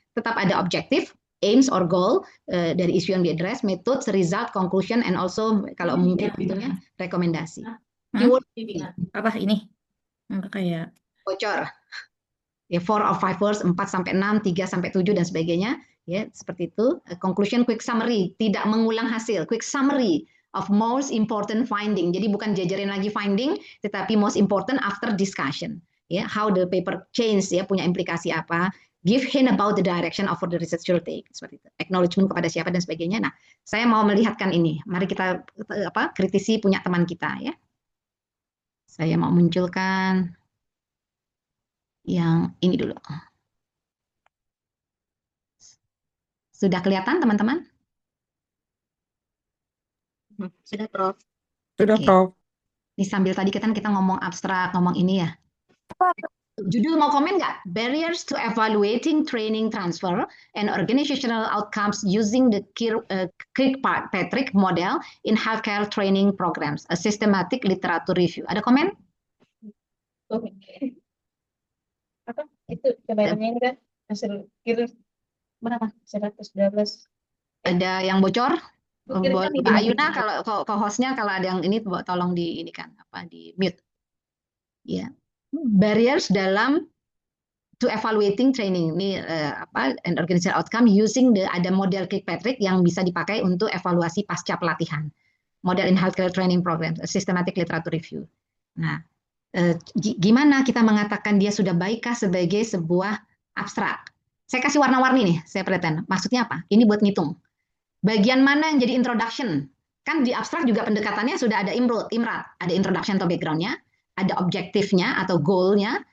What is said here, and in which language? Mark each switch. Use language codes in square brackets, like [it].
[id] Tetap ada objektif, [en] aims or goal, [id] dari isu yang diadres, [en] methods, result, conclusion, and also [id] kalau mungkin tentunya rekomendasi. Keyword apa ini? Kayak bocor. Ya, 4 [en] or 5 words, [id] 4 sampai 6, 3 sampai 7, dan sebagainya. Ya, seperti itu. [en] Conclusion, quick summary, [id] tidak mengulang hasil. [en] Quick summary of most important finding. [id] Jadi bukan jajarin lagi [en] finding, [id] tetapi [en] most important after discussion. Ya, how the paper change, ya, [id] punya implikasi apa. [en] Give hint about the direction of the research should take. [id] Seperti itu. Acknowledgement kepada siapa dan sebagainya. Nah, saya mau melihatkan ini. Mari kita kritisi punya teman kita ya. Saya mau munculkan yang ini dulu. Sudah kelihatan teman-teman? Sudah, Prof. sudah, Oke. Prof. Ini sambil tadi kita ngomong abstrak, ngomong ini ya. Judul mau komen nggak? [en] Barriers to evaluating training transfer and organizational outcomes using the Kirkpatrick model in healthcare training programs, a systematic literature review. [id] Ada komen? Oke. Apa? Itu gambarannya ini kan hasil kira berapa? 112. Ada yang bocor? Kira-kira Mbak Ayuna, kalau hostnya kalau ada yang ini tolong di ini kan di mute. Ya, barriers dalam [en] to evaluating training. [id] Ini [en] and organizational outcome using [id] ada model Kirkpatrick yang bisa dipakai untuk evaluasi pasca pelatihan. [en] Model in healthcare training program, systematic literature review. [id] Nah, gimana kita mengatakan dia sudah baikkah sebagai sebuah abstrak? Saya kasih warna-warni nih, saya pretend. Maksudnya apa? Ini buat ngitung. Bagian mana yang jadi introduction? Kan di abstrak juga pendekatannya sudah ada imrat, ada introduction atau background-nya, ada objektifnya atau goal-nya.